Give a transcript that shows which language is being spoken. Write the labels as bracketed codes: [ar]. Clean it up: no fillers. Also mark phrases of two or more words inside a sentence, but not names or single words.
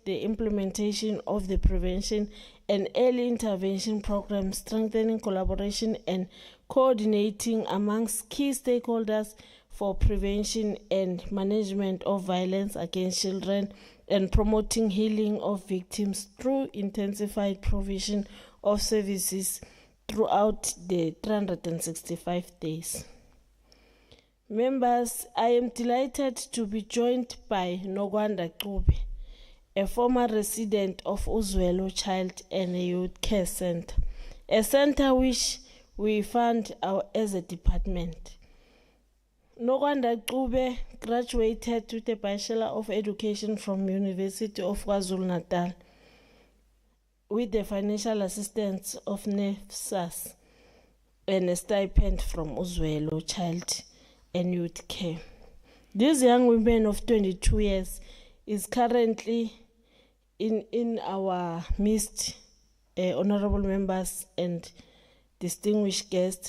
[en] the implementation of the prevention and early intervention program, strengthening collaboration and coordinating amongst key stakeholders for prevention and management of violence against children, and promoting healing of victims through intensified provision of services throughout the 365 days. Members, I am delighted to be joined by Nogwanda Kube, a former resident of Uzwelo Child and Youth Care Center, a center which we fund as a department. Nogwanda Kube graduated with a Bachelor of Education from University of KwaZulu-Natal with the financial assistance of NEFSAS and a stipend from Uzwelo Child and Youth Care. This young woman of 22 years is currently in our midst, honorable members and distinguished guests.